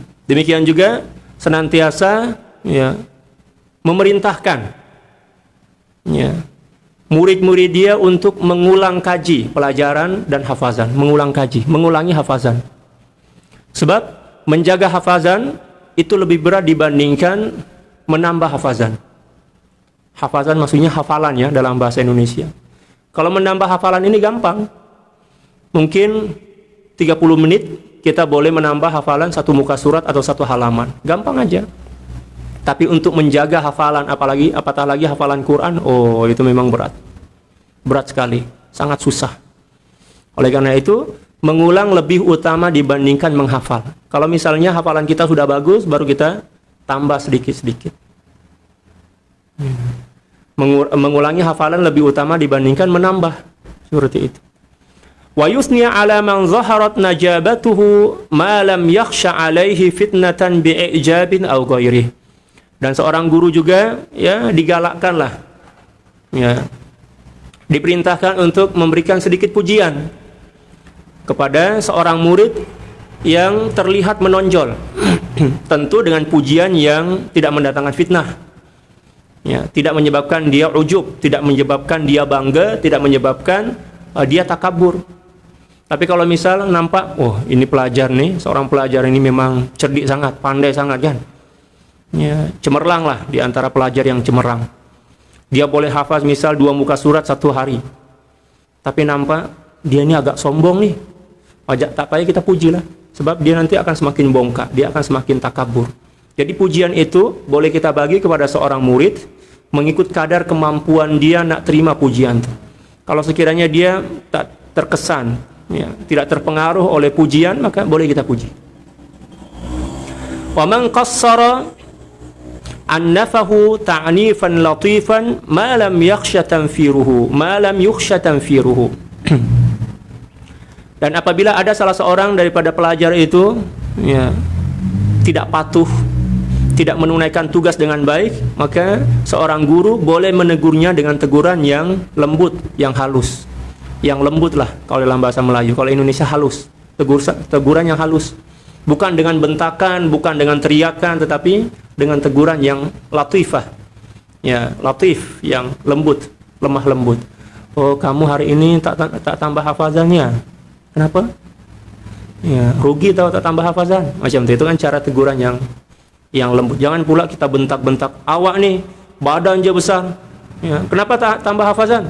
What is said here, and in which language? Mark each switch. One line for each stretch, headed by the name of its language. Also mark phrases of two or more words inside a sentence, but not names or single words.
Malay: Demikian juga senantiasa memerintahkan murid-murid dia untuk mengulang kaji pelajaran dan hafazan, mengulangi hafazan. Sebab menjaga hafazan itu lebih berat dibandingkan menambah hafazan.
Indonesian: Hafazan maksudnya hafalan dalam bahasa Indonesia. Kalau menambah hafalan ini gampang.
Malay: Mungkin 30 menit kita boleh menambah hafalan satu muka surat atau satu halaman.
Indonesian: Gampang aja. Tapi untuk menjaga hafalan, apatah lagi hafalan Quran, oh itu memang berat. Berat sekali, sangat susah. Oleh karena itu, mengulang lebih utama dibandingkan menghafal. Kalau misalnya hafalan kita sudah bagus, baru kita tambah sedikit-sedikit. Mengulangi hafalan lebih utama dibandingkan menambah. Seperti itu.
Arabic: ويثني على من ظهرت نجابته ما لم يخش عليه فتنة بإعجاب أو غيره.
Indonesian: Dan seorang guru juga ya digalakkanlah, ya, diperintahkan untuk memberikan sedikit pujian kepada seorang murid yang terlihat menonjol. Tentu dengan pujian yang tidak mendatangkan fitnah, ya, tidak menyebabkan dia ujub, tidak menyebabkan dia bangga, tidak menyebabkan dia takabur.
Malay: Tapi kalau misal nampak, oh ini pelajar nih, seorang pelajar ini memang cerdik sangat, pandai sangat kan, ya, cemerlang lah di antara pelajar yang cemerlang. Dia boleh hafaz misal 2 muka surat 1 hari. Tapi nampak dia ini agak sombong nih. Tak payah kita pujilah, sebab dia nanti akan semakin bongkak, dia akan semakin takabur. Jadi pujian itu boleh kita bagi kepada seorang murid mengikut kadar kemampuan dia nak terima pujian itu. Kalau sekiranya dia tak terkesan, ya, tidak terpengaruh oleh pujian, maka boleh kita puji.
Arabic: ومن قصر عنفه تعنيفا لطيفا ما لم يخش تنفيره
Malay: Dan apabila ada salah seorang daripada pelajar itu, ya, tidak patuh, tidak menunaikan tugas dengan baik, maka seorang guru boleh menegurnya dengan teguran yang lembut, yang halus. Yang lembut lah kalau dalam bahasa Melayu.
Indonesian: Kalau Indonesia halus, teguran yang halus, bukan dengan bentakan, bukan dengan teriakan, tetapi dengan teguran yang latifah, ya, latif, yang lembut, lemah lembut.
Malay: Oh kamu hari ini tak tambah hafazannya, kenapa? Ya, rugi tahu tak tambah hafazan, macam itu kan cara teguran yang lembut. Jangan pula kita bentak-bentak, awak nih badan je besar, ya, kenapa tak tambah hafazan?